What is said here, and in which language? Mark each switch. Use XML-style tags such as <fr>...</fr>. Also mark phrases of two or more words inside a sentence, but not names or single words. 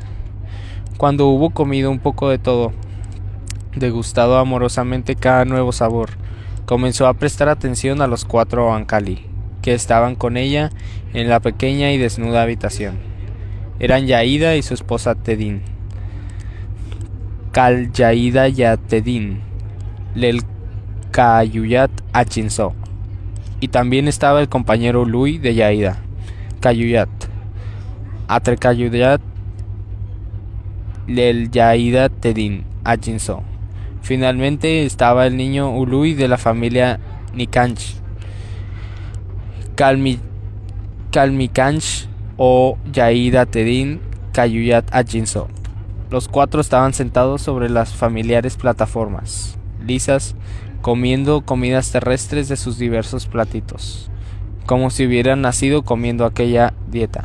<es>Cuando hubo comido un poco de todo, degustado amorosamente cada nuevo sabor, comenzó a prestar atención a los 4 Oankali, que estaban con ella en la pequeña y desnuda habitación. Eran Yaida y su esposa Tedin. Kal Yaida ya Tedin, Lel Kayuyat Achinso. Y también estaba el compañero Lui de Yaida, Kayuyat. Atre Kayuyat Lel Yaida Tedin Achinso. Finalmente estaba el niño Ului de la familia Nikanch, Kalmikanch o Yaida Tedin Kayuyat Achinso. Los 4 estaban sentados sobre las familiares plataformas lisas, comiendo comidas terrestres de sus diversos platitos, como si hubieran nacido comiendo aquella dieta.</es>